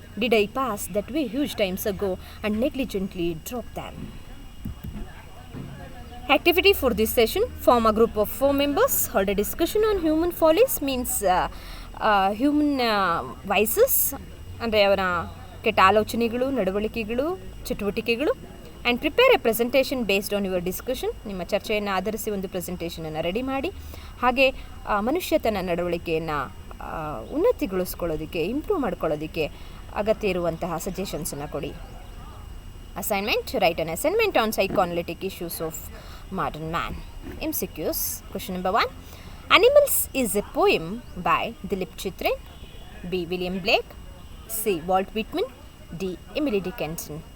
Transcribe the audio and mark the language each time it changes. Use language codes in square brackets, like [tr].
[en] Did I pass that way huge times ago and negligently drop them? Activity for this session: form a group of 4 members. Hold a discussion on human follies, means human vices, [kn] ಅಂದರೆ ಅವರ ಕೆಟ್ಟ ಆಲೋಚನೆಗಳು, ನಡವಳಿಕೆಗಳು, ಚಟುವಟಿಕೆಗಳು. [en] And prepare a presentation based on your discussion. [kn] ನಿಮ್ಮ ಚರ್ಚೆಯನ್ನು ಆಧರಿಸಿ ಒಂದು ಪ್ರೆಸೆಂಟೇಷನನ್ನು ರೆಡಿ ಮಾಡಿ. ಹಾಗೆ ಮನುಷ್ಯ ತನ್ನ ನಡವಳಿಕೆಯನ್ನು ಉನ್ನತಿಗೊಳಿಸ್ಕೊಳ್ಳೋದಕ್ಕೆ, ಇಂಪ್ರೂವ್ ಮಾಡ್ಕೊಳ್ಳೋದಕ್ಕೆ ಅಗತ್ಯ ಇರುವಂತಹ ಸಜೆಷನ್ಸನ್ನು ಕೊಡಿ. [en] Assignment: write an assignment on psychoanalytic issues of modern man. MCQs. Question number 1. Animals is a poem by Dilip Chitrin. B. William Blake. C. Walt Whitman. D. Emily Dickinson.